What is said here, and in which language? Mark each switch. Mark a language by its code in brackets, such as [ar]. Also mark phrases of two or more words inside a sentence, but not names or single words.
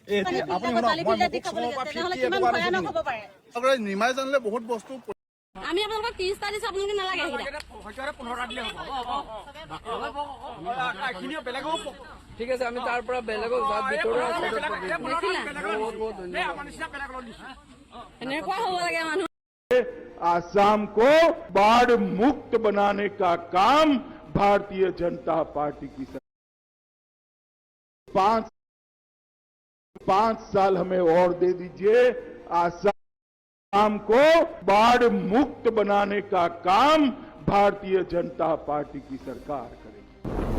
[as] নিমাই জানিলে বহুত বস্তু আমি আপোনালোকক 30টা দিছো, আপোনালোকে নালাগে। ঠিক আছে, আমি তাৰ পৰা বেলেগক এনেকুৱা হ'ব লাগে মানুহ। [hi] आसाम को बाढ़ मुक्त बनाने का काम भारतीय जनता पार्टी की सरकार 5 साल हमें और दे दीजिए। आसाम को बाढ़ मुक्त बनाने का काम भारतीय जनता पार्टी की सरकार करेगी।